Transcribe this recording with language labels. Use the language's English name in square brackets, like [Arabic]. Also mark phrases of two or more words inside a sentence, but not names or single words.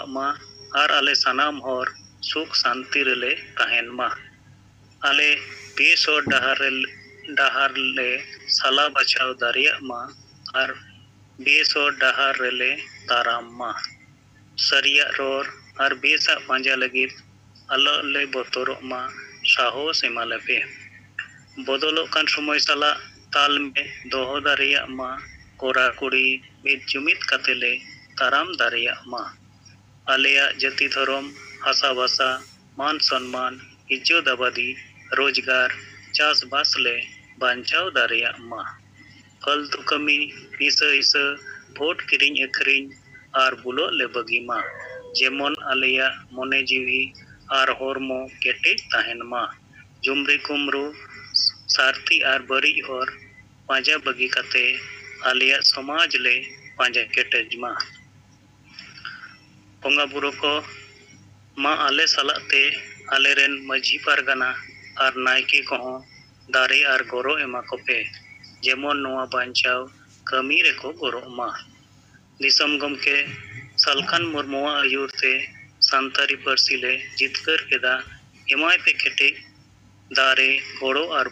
[Santali] मा और आले सनाम हर सुख शांति रेले तहन मा आले बेस और डहार ले साला बचाव दारिया मा और बेस और डहार रेले ताराम मा सरिया रोर और बेसा पांजा लगित अलो ले बोतोरो मा साहस एमालेपे बदलो कान समय साला ताल में दोहो दारिया मा कोरा कुड़ी मिद जुमिद कतेले ताराम दारिया मा आलेया जाति धर्म हासा भाषा मान सम्मान इज्जत आबादी रोजगार चास बास ले बांचाव दारिया मा फालतू कमी हिसा भोट किरिंग अखरिंग और बुलो ले बगी मा जेमन आलेया मने जीवी और हरमो केटेज तहन मा जुमरी कुमरू सारथी और बरी और पांजा बगी कते आलिया समाज ले पांजा केटेज मा बोंगा बुरो को मा आले सलाते आले रेन मझी पारगाना और नायके को दारे और गोरो एमा को पे जेमन नोआ बांचाव कमी रे को गोरो मा दिसम गमके सलखान मुर्मुआ आयुर ते सांतारी पारसी ले जितकर केदा एमाय पे केटे दारे गोड़ो और